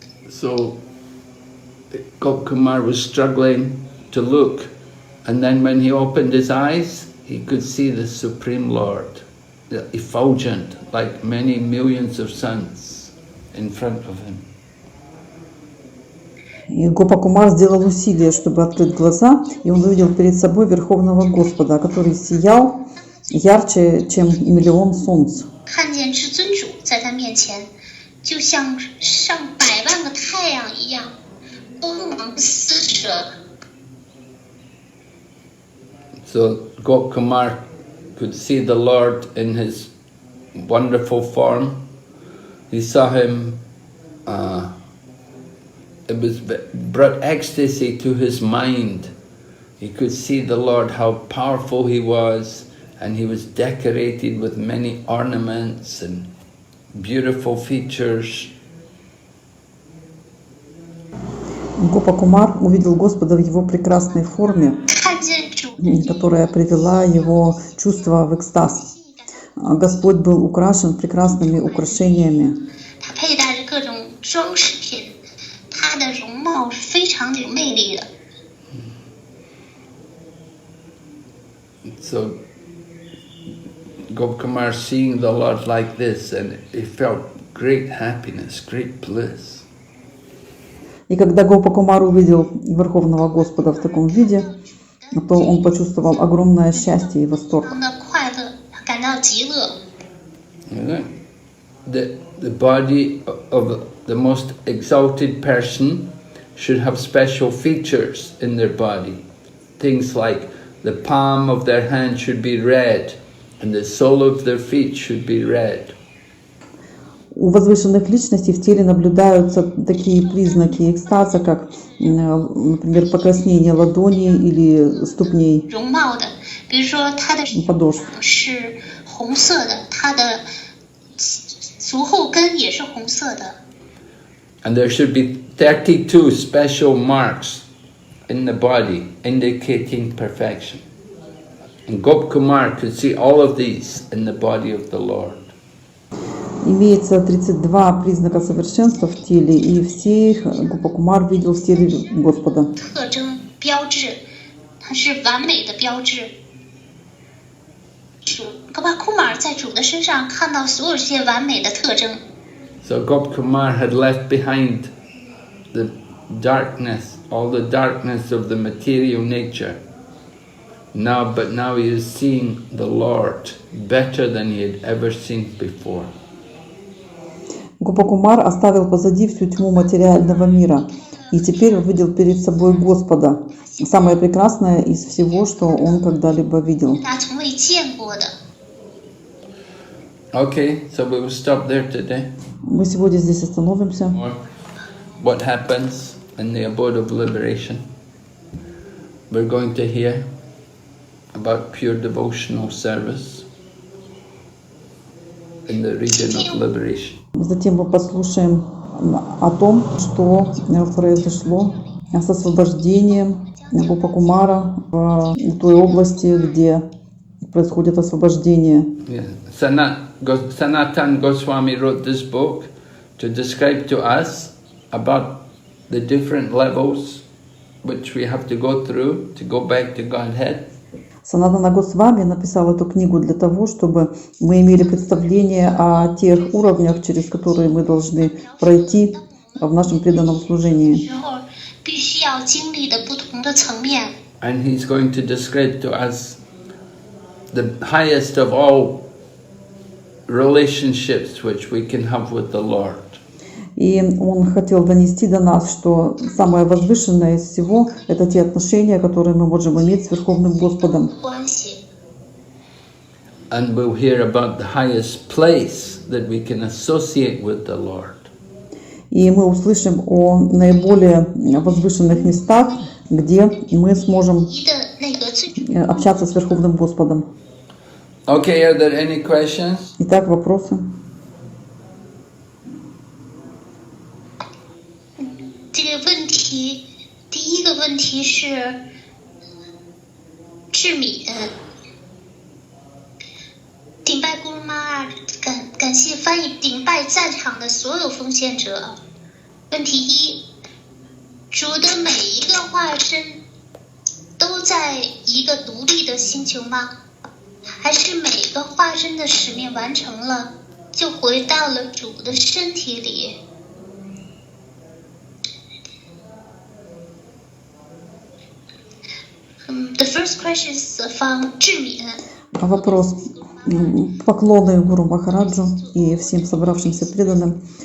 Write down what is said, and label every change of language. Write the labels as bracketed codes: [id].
[en] So Gopkumar was struggling to look. And then when he opened his eyes, he could see the Supreme Lord, the effulgent, like many millions of suns, in front of him. [ru] И Гопакумар сделал усилие, чтобы открыть глаза, и он увидел перед собой Верховного Господа, который сиял, ярче, чем миллион солнц. [zh] 看见至尊主在他面前，就像上百万个太阳一样，光芒四射。 [en] So Gopkumar could see the Lord in his wonderful form. He saw him, it was brought ecstasy to his mind. He could see the Lord, how powerful he was, and he was decorated with many ornaments and beautiful features. [ru] Гопа-кумар увидел Господа в его прекрасной форме, [zh] 看见主， [ru] которая привела его чувство в экстаз. Господь был украшен прекрасными украшениями. [zh] 他佩戴着各种装饰品，他的容貌是非常的有魅力的。 [en] So Gopkumar seeing the Lord like this, and he felt great happiness, great bliss. [ru] И когда Гопа-кумар увидел Верховного Господа в таком виде, то он почувствовал огромное счастье и восторг. [zh] 的快乐，感到极乐。 [en] The body of the most exalted person should have special features in their body. Things like the palm of their hand should be red, and the sole of their feet should be red. [ru] У возвышенных личностей в теле наблюдаются такие признаки экстаза, как, например, покраснение ладоней или ступней, [zh] 容貌的，比如说他的 [ru] подошв. [zh] 是红色的，他的足后跟也是红色的。 [en] And there should be 32 special marks in the body indicating perfection. And Gopkumar could see all of these in the body of the Lord. [ru] Имеется 32 признака совершенства в теле, и все их Гопа-кумар видел в теле Господа. [zh] 特征标志，它是完美的标志。主格巴库马尔在主的身上看到所有这些完美的特征。 [en] So Gopkumar had left behind the darkness, all the darkness of the material nature. But now he is seeing the Lord better than he had ever seen before. [ru] Гопа-кумар оставил позади всю тьму материального мира, и теперь увидел перед собой Господа, самое прекрасное из всего, что он когда-либо видел. [zh] 他从未见过的。 [en] Okay, so we will stop there today. [ru] Мы сегодня здесь остановимся. [en] What happens in the abode of liberation? We're going to hear about pure devotional service in the region of liberation. [ru] Затем мы послушаем о том, что произошло с освобождением Гопа-кумара в той области, где происходит освобождение. [en] Yeah. Sanatan Goswami wrote this book to describe to us about the different levels which we have to go through to go back to Godhead. [ru] Санатана Госвами написал эту книгу для того, чтобы мы имели представление о тех уровнях, через которые мы должны пройти в нашем преданном служении. [zh] 之后必须要经历的不同的层面。 [en] And he's going to describe to us the highest of all relationships which we can have with the Lord. [ru] И он хотел донести до нас, что самое возвышенное из всего – это те отношения, которые мы можем иметь с Верховным Господом. [zh] 关系， [en] And we'll hear about the highest place that we can associate with the Lord. [ru] И мы услышим о наиболее возвышенных местах, где мы сможем [zh] 一的那个最 [ru] общаться с Верховным Господом. [en] Okay, are there any questions? [ru] Итак, вопросы? [zh] 这个问题，第一个问题是智敏，顶拜姑妈，感谢翻译顶拜在场的所有奉献者。问题一，主的每一个化身都在一个独立的星球吗？还是每个化身的使命完成了，就回到了主的身体里？ [en] The first question is from 智敏。 [ru] Вопрос. Поклоны Гуру Махараджу и всем собравшимся преданным.